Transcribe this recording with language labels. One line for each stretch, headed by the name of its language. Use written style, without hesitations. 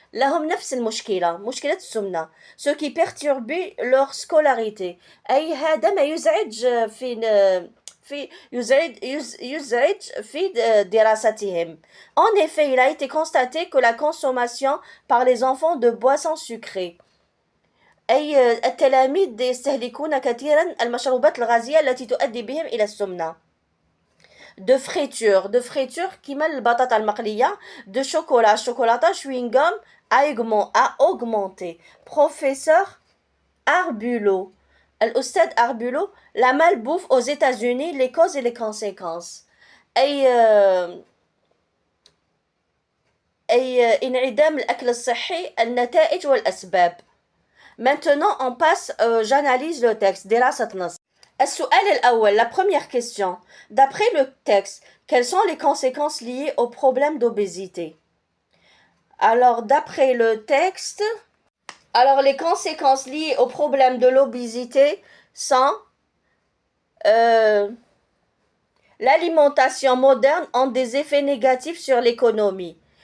Arabic: لهم نفس المشكلة, مشكلة السمنة,
French: ce qui perturbe leur scolarité.
Arabic: أي هذا ما يزعج في دراستهم.
French: En effet, il a été constaté que la consommation par les enfants de boissons sucrées,
Arabic: أي التلاميذ يستهلكون كثيرا المشروبات الغازية التي تؤدي بهم إلى السمنة.
French: De friture
Arabic: كيما البطاطا المقلية,
French: de chocolat, chewing gum a augmenté. Professeur Arbulo, الأستاذ Arbulo, la malbouffe aux États-Unis, les causes et les conséquences. أي انعدام الأكل الصحي, النتائج والأسباب. Maintenant, on passe, j'analyse le texte.
Arabic: دراسة نص. السؤال الأول,
French: la première question. D'après le texte, quelles sont les conséquences liées au problème d'obésité? Alors, d'après le texte, les conséquences liées au problème de l'obésité sont l'alimentation moderne a des effets négatifs sur l'économie.